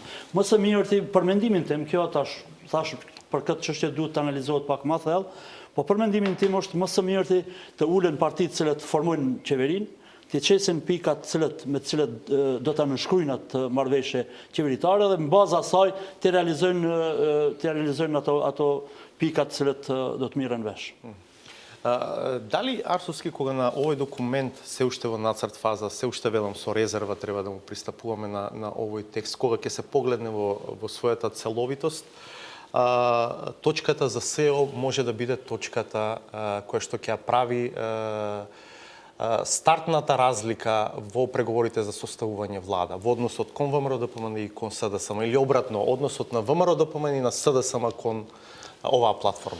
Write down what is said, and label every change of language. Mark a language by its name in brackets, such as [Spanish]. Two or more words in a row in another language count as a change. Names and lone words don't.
[Albanian] Më së miri për mendimin tim, kjo thash për këtë çështje duhet të analizohet pak më thellë, po për mendimin tim është më së miri të ulen partitë që formojnë qeverinë, të qesin pikat me të cilët do ta nënshkruajnë atë marrëveshje qeveritare dhe në bazë asaj të realizojnë ato pikat të cilët do të mirën vesh. [Macedonian] Дали Арсовски кога на овој документ се уште во нацрт фаза, се уште велам со резерва треба да му пристапуваме на овој текст, кога ќе се погледне во својата целовитост, точката за СЕО може да биде точката која што ќе прави стартната разлика во преговорите за составување влада, во односот кон ВМРО-ДПМН и кон СДСМ, или обратно, односот на ВМРО-ДПМН и на СДСМ кон оваа платформа?